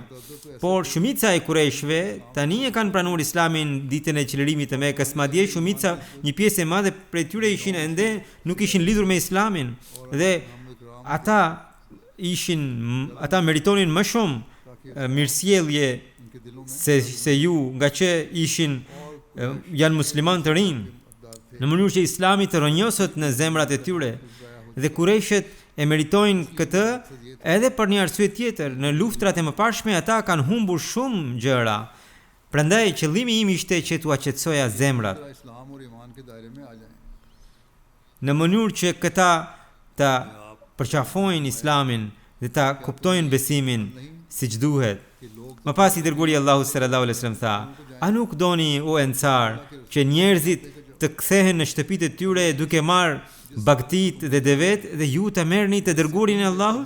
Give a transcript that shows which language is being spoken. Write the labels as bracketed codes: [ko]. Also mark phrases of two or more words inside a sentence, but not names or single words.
[sq] Por shumica e kurajshëve tani e kanë pranuar Islamin ditën e qëllimit të Mekës, madje shumica, një pjesë e madhe prej tyre ishin ende nuk ishin lidhur me Islamin dhe ata meritonin më shumë mirësjellje se ju, nga që janë musliman të rinj, në mënyrë që Islami të rrënjoset në zemrat e tyre. Dhe kurajshët e meritojnë këtë edhe për një arsye tjetër. Në luftrat e mëparshme ata kanë humbur shumë gjëra. Prandaj qëllimi im ishte që t'u aqetësoja zemrat, [ur] اسلام اور ایمان کے دائرے میں آ جائیں. [sq] në mënyrë që këta ta përqafojnë Islamin dhe ta kuptojnë besimin siç duhet. Më pas I dërguari Allahu [ar] صلى الله عليه وسلم [sq] tha, a nuk doni o ensar që njerëzit të kthehen në shtëpitë e tyre duke marrë bagtit dhe devet dhe ju të merrni të dërguarin e Allahut?